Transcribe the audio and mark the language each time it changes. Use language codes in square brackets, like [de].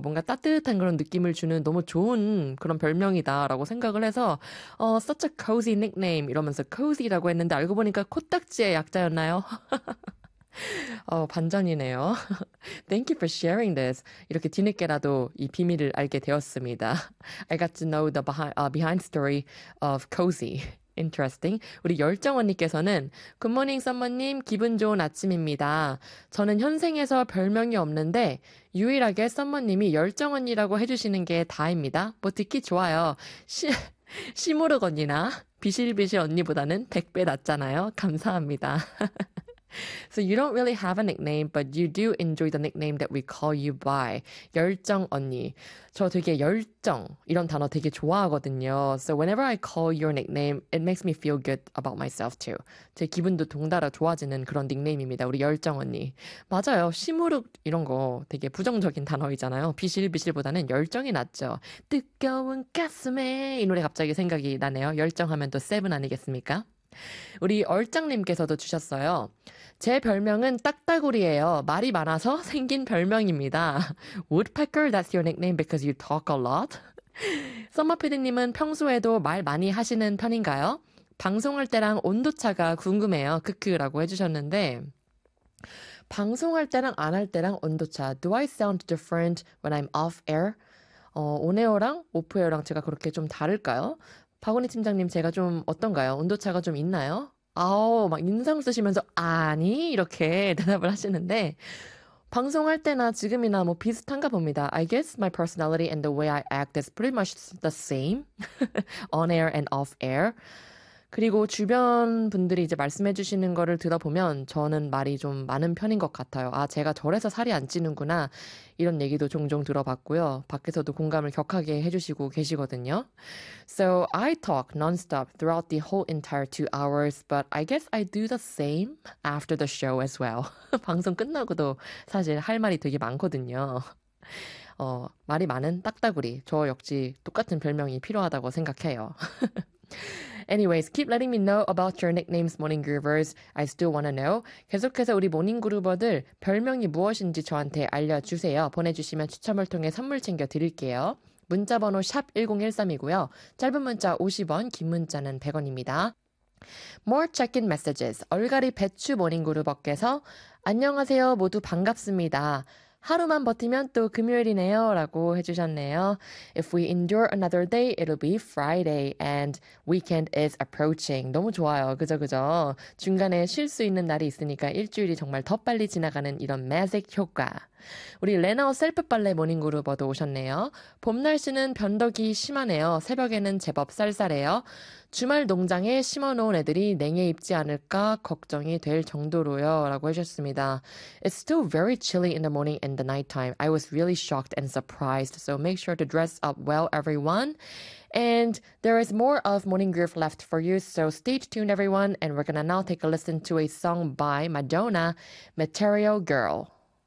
[ko] 뭔가 따뜻한 그런 느낌을 주는 너무 좋은 그런 별명이다라고 생각을 해서 [en] such a cozy nickname [ko] 이러면서 cozy라고 했는데 알고 보니까 코딱지의 약자였나요? 반전이네요. [en] Thank you for sharing this. [ko] 이렇게 뒤늦게라도 이 비밀을 알게 되었습니다. [en] I got to know the behind story of cozy. Interesting. [ko] 우리 열정원님께서는 굿모닝 썸머님 기분 좋은 아침입니다. 저는 현생에서 별명이 없는데 유일하게 썸머님이 열정원이라고 해주시는 게 다입니다. 뭐 듣기 좋아요. 시무룩 언니나 비실비실 언니보다는 100배 낫잖아요. 감사합니다. [en] So you don't really have a nickname, but you do enjoy the nickname that we call you by. [ko] 열정 언니. 저 되게 열정 이런 단어 되게 좋아하거든요. [en] So whenever I call your nickname, it makes me feel good about myself too. [ko] 제 기분도 동달아 좋아지는 그런 닉네임입니다. 우리 열정 언니. 맞아요. 시무룩 이런 거 되게 부정적인 단어이잖아요. 비실비실보다는 열정이 낫죠. 뜨거운 가슴에 이 노래 갑자기 생각이 나네요. 열정 하면 또 세븐 아니겠습니까? 우리 얼짱님께서도 주셨어요. 제 별명은 딱따구리예요. 말이 많아서 생긴 별명입니다. [en] Woodpecker, that's your nickname because you talk a lot. [ko] 썸머피디님은 평소에도 말 많이 하시는 편인가요? 방송할 때랑 온도차가 궁금해요. 크크라고 해주셨는데 방송할 때랑 안 할 때랑 온도차. [en] Do I sound different when I'm off air? [ko] 온에어랑 오프에어랑 제가 그렇게 좀 다를까요? 박원희 팀장님, 제가 좀 어떤가요? 온도차가 좀 있나요? 아오, 막 인상 쓰시면서 아니? 이렇게 대답을 하시는데 방송할 때나 지금이나 뭐 비슷한가 봅니다. [en] I guess my personality and the way I act is pretty much the same. On air and off air. [ko] 그리고 주변 분들이 이제 말씀해 주시는 거를 들어보면 저는 말이 좀 많은 편인 것 같아요. 아, 제가 저래서 살이 안 찌는구나. 이런 얘기도 종종 들어봤고요. 밖에서도 공감을 격하게 해주시고 계시거든요. [en] So I talk nonstop throughout the whole entire 2 hours, but I guess I do the same after the show as well. [ko] 방송 끝나고도 사실 할 말이 되게 많거든요. 말이 많은 딱따구리. 저 역시 똑같은 별명이 필요하다고 생각해요. [en] Anyways, keep letting me know about your nicknames, Morning Groovers. I still want to know. [ko] 계속해서 우리 모닝 그루버들 별명이 무엇인지 저한테 알려주세요. 보내주시면 추첨을 통해 선물 챙겨드릴게요. 문자번호 샵 1013이고요. 짧은 문자 50원, 긴 문자는 100원입니다. [en] More check-in messages. [ko] 얼갈이 배추 모닝 그루버께서 안녕하세요. 모두 반갑습니다. 하루만 버티면 또 금요일이네요 라고 해주셨네요. [en] If we endure another day, it'll be Friday and weekend is approaching. [ko] 너무 좋아요. 그죠, 그죠? 중간에 쉴 수 있는 날이 있으니까 일주일이 정말 더 빨리 지나가는 이런 매직 효과. 우리 레나오 셀프 빨래 모닝 그루버도 오셨네요. 봄 날씨는 변덕이 심하네요. 새벽에는 제법 쌀쌀해요. 주말 농장에 심어놓은 애들이 냉해 입지 않을까 걱정이 될 정도로요. 라고 하셨습니다. [en] It's still very chilly in the morning and the night time. I was really shocked and surprised. So make sure to dress up well, everyone. And there is more of Morning Groove left for you. So stay tuned, everyone. And we're gonna now take a listen to a song by Madonna, Material Girl.